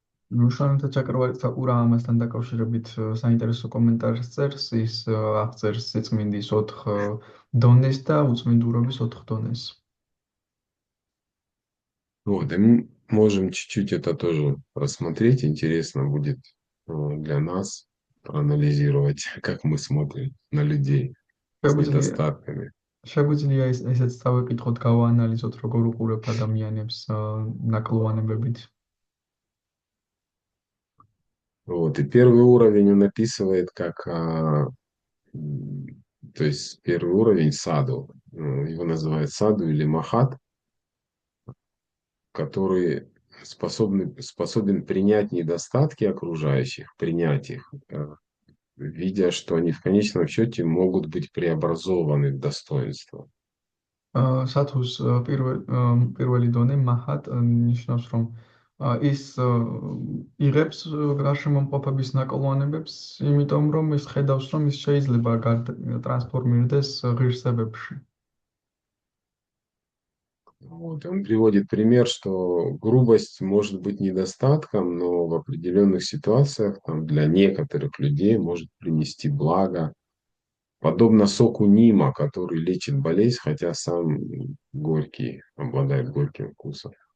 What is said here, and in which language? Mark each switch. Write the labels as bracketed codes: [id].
[ka] Вишванат Чакраварти Тхакур ამასთან დაკავშირებით საინტერესო კომენტარს წერს, ის აღწერს სიწმინდის 4 დონეს და უწმინდურობის 4 დონეს. [ru] Вот, и мы можем чуть-чуть это тоже рассмотреть. Интересно будет для нас проанализировать, как мы смотрим на людей с недостатками. [ka] შეგვიძლია ესეც დავეკითხოთ, გავაანალიზოთ, როგორ უყურებ ადამიანებს ნაკლოვანებებით. [ru] Вот, и первый уровень он описывает как, то есть первый уровень саду, его называют саду или махат, который способен принять недостатки окружающих, принять их, видя, что они в конечном счете могут быть преобразованы в достоинство. [ka] Сатус პირველი დონე მაჰат ნიშნავს, რომ ის იღებს გარშემომყოფების ნაკლოვანებებს, იმიტომ რომ ის ხედავს, რომ ის შეიძლება ტრანსფორმირდეს ღირსებებში. [ru] Вот, он приводит пример, что грубость может быть недостатком, но в определенных ситуациях для некоторых людей может принести благо. Подобно соку нима, который лечит болезнь, хотя сам горький, обладает горьким вкусом.